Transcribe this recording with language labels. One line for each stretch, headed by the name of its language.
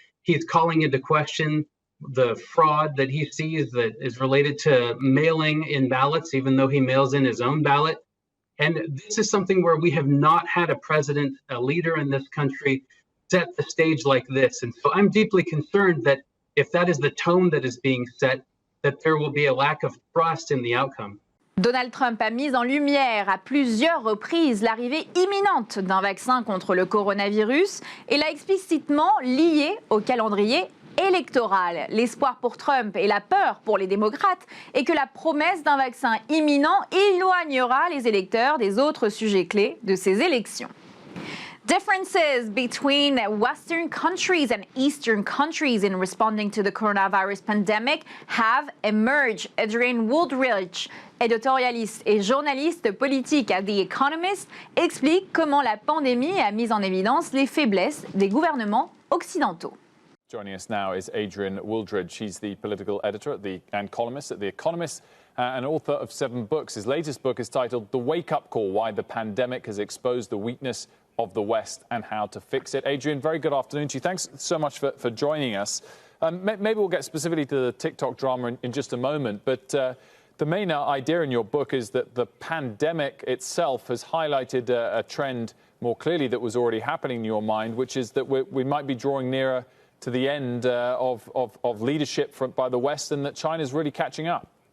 English: He's calling into question the fraud that he sees that is related to mailing in ballots, even though he mails in his own ballot. And this is something where we have not had a president, a leader in this country, set the stage like this. And so I'm deeply concerned that if that is the tone that is being set, that there will be a lack of trust in the outcome.
French: Donald Trump a mis en lumière à plusieurs reprises l'arrivée imminente d'un vaccin contre le coronavirus et l'a explicitement lié au calendrier électoral. L'espoir pour Trump et la peur pour les démocrates est que la promesse d'un vaccin imminent éloignera les électeurs des autres sujets clés de ces élections.
English: Differences between Western countries and Eastern countries in responding to the coronavirus pandemic have emerged.
French: Adrian Woodridge, éditorialiste et journaliste politique à The Economist, explique comment la pandémie a mis en évidence les faiblesses des gouvernements occidentaux.
English: Joining us now is Adrian Wooldridge. She's the political editor and columnist at The Economist and author of 7 books. His latest book is titled The Wake-Up Call, Why the Pandemic Has Exposed the Weakness of the West and How to Fix It. Adrian, very good afternoon to you. Thanks so much for joining us. Maybe we'll get specifically to the TikTok drama in just a moment, but the main idea in your book is that the pandemic itself has highlighted a trend more clearly that was already happening in your mind, which is that we might be drawing nearer to the end of leadership by the West and that China's really catching up.